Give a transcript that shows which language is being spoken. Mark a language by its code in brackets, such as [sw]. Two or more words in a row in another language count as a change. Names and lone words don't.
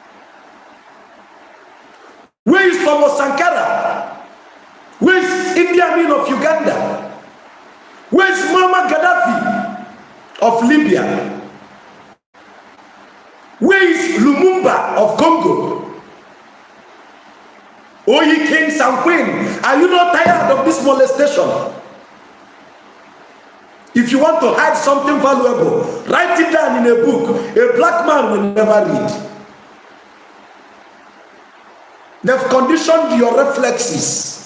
[en] Where is Thomas Sankara? Where is Indian of Libya? Where is Lumumba of Congo? O ye kings and queens, are you not tired of this molestation? If you want to hide something valuable, write it down in a book. A black man will never read. They've conditioned your reflexes.